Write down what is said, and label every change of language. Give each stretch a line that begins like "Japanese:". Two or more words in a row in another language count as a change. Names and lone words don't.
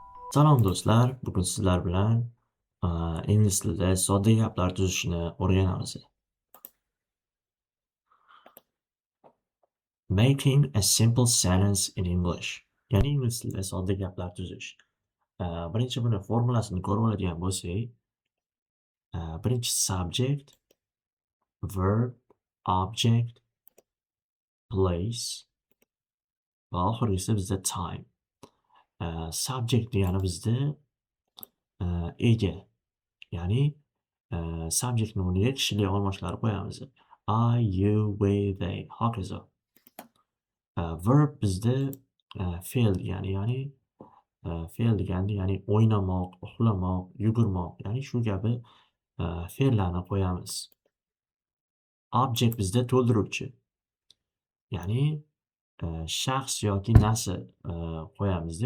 Uzbek: Salom do'stlar, bugun sizlar bilan ingliz tilida sodda gaplar tuzishni o'rganamiz.
English: Making a simple sentence in English.
Uzbek: Ya'ni ingliz tilida sodda gaplar tuzish. Birinchi buni formulasini ko'rib oladigan bo'lsak, birinchi
English: subject, verb, object, place
Uzbek: va oxirgisi bizda time. Subject degani bizda ega. Ya'ni subjektni o'rniga kishilik olmochlarni qo'yamiz.
English: I, you, we, they,
Uzbek: hokazo. Verb bizda fe'l degani, fe'l degani, ya'ni o'ynamoq, uxlamoq, yugurmoq, ya'ni shu kabi fe'llarni qo'yamiz. Object bizda to'ldiruvchi. Ya'ni shaxs yoki narsa qo'yamizda.